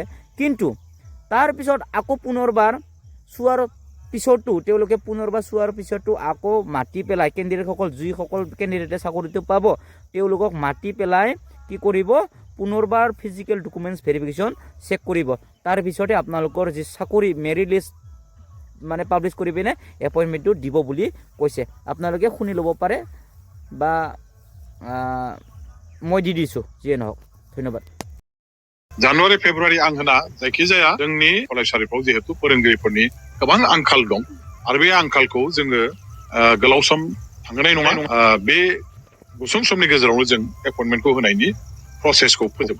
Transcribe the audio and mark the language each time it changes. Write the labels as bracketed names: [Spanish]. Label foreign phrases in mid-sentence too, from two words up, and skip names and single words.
[Assamese] কিন্তু তাৰপিছত আকৌ পুনৰবাৰ চোৱাৰ পিছতো তেওঁলোকে পুনৰবাৰ চোৱাৰ পিছতো আকৌ মাতি পেলাই কেণ্ডিডেটসকল যিসকল কেণ্ডিডেটে চাকৰিটো পাব তেওঁলোকক মাতি পেলাই কি কৰিব, পুনৰবাৰ [English] physical documents verification check [Assamese] কৰিব। তাৰপিছতে আপোনালোকৰ যি চাকৰি [English] merit list [Assamese] মানে পাব্লিছ কৰি পিনে এপইণ্টমেণ্টটো দিব বুলি কৈছে। আপোনালোকে শুনি ল'ব পাৰে বা মই দি দিছোঁ, যিয়ে নহওক। ধন্যবাদ। [Bodo] जानुवारि फेब्रुवारि आं होना जायखिजाया जोंनि फरायसालिफ्राव जिहेतु फोरोंगिरिफोरनि गोबां आंखाल दं आरो बे आंखालखौ जोङो गोलाव सम थांहोनाय नङा। बे गुसुं समनि गेजेरावनो जों एपइन्टमेन्टखौ होनायनि प्रसेसखौ फोजोबो।